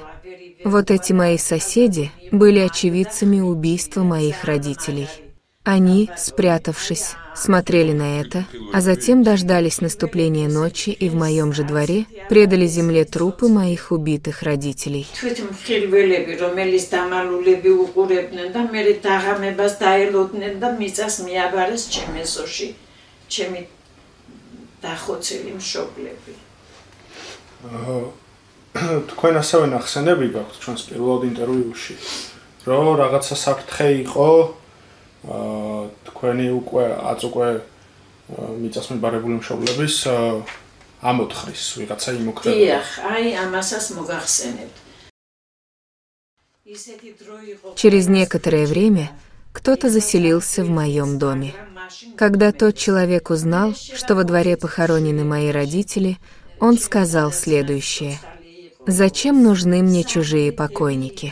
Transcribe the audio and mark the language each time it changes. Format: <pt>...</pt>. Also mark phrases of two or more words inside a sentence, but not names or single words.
<ru>Вот эти мои соседи были очевидцами убийства моих родителей. Они, спрятавшись, смотрели на это, а затем дождались наступления ночи и в моем же дворе предали земле трупы моих убитых родителей.</ru> <ka>თქვენ ასევე ნახსენები გაქვთ ჩვენს პირველ ინტერვიუში, რომ რაღაცა საფრთხე იყო თქვენი უკვე მიწას მიბარებული მშობლების ამოთხრის ვიღაცა იმოქმედება. დიახ, აი ამასაც მოგახსენებთ.</ka> <ru>Через некоторое время кто-то заселился в моем доме. Когда тот человек узнал, что во дворе похоронены мои родители, он сказал следующее: «Зачем нужны мне чужие покойники?</ru>